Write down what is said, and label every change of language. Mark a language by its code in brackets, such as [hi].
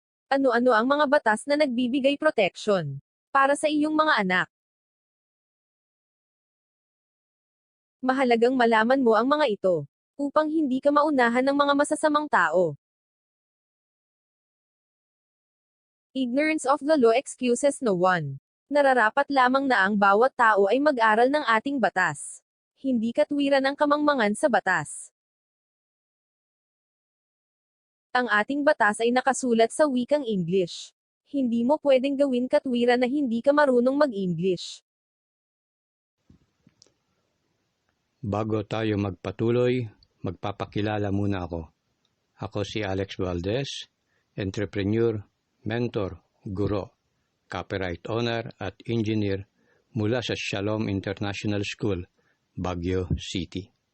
[tl] Ano-ano ang mga batas na nagbibigay protection para sa iyong mga anak? Mahalagang malaman mo ang mga ito upang hindi ka maunahan ng mga masasamang tao. [en] Ignorance of the law excuses no one. [tl] Nararapat lamang na ang bawat tao ay mag-aral ng ating batas. Hindi katwiran ang kamangmangan sa batas. Ang ating batas ay nakasulat sa wikang English. Hindi mo pwedeng gawin katwiran na hindi ka marunong mag-English. Bago tayo magpatuloy, magpapakilala muna ako. Ako si Alex Valdez, entrepreneur, mentor, guro, copyright owner at engineer mula sa Shalom International School, Baguio City.